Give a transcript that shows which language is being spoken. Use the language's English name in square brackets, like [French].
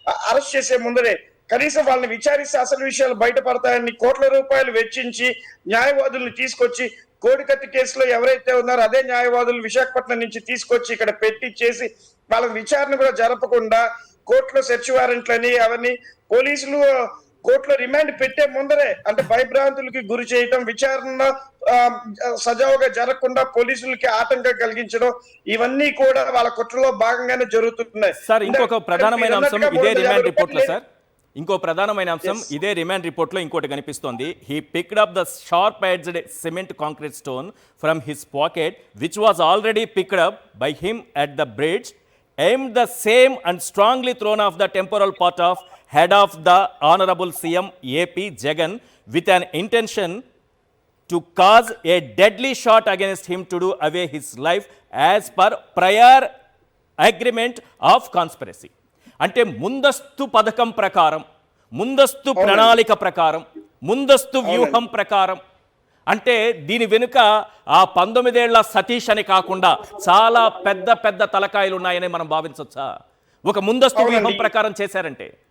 [Telugu] Arrest చేసే ముందరే కనీసం వాళ్ళని విచారిస్తే అసలు విషయాలు బయటపడతాయని కోట్ల రూపాయలు వెచ్చించి న్యాయవాదుల్ని తీసుకొచ్చి కోడికత్తి కేసులో ఎవరైతే ఉన్నారో అదే న్యాయవాదులు విశాఖపట్నం నుంచి తీసుకొచ్చి ఇక్కడ పెట్టి చేసి వాళ్ళ విచారణ కూడా జరపకుండా కోర్టులో సెర్చ్ వారెంట్లని అవన్నీ పోలీసులు కోర్టులో రిమాండ్ పెట్టే ముందరే అంటే భయభ్రాంతులకి గురి చేయటం, విచారణ సజావుగా జరగకుండా పోలీసులకి ఆటంకం కలిగించడం, ఇవన్నీ కూడా వాళ్ళ కుట్రలో భాగంగానే జరుగుతున్నాయి. సార్ ఇంకొక ప్రధానమైన అంశం ఇదే రిమాండ్ రిపోర్ట్లో సార్ ఇంకో ప్రధానమైన అంశం ఇదే రిమాండ్ రిపోర్ట్లో ఇంకోటి కనిపిస్తోంది. [English] He picked up the sharp edged cement concrete stone from his pocket which was already picked up by him at the bridge, aimed the same and strongly thrown off the temporal part of head of the Honorable CM AP Jagan with an intention to cause a deadly shot against him to do away his life as per prior agreement of conspiracy. [Telugu] అంటే ముందస్తు పథకం ప్రకారం, ముందస్తు ప్రణాళిక ప్రకారం, ముందస్తు వ్యూహం ప్రకారం, అంటే దీని వెనుక ఆ 19 ఏళ్ల సతీష్ అని కాకుండా చాలా పెద్ద పెద్ద తలకాయలు ఉన్నాయని మనం భావించవచ్చా? ఒక ముందస్తు వ్యూహం ప్రకారం చేశారంటే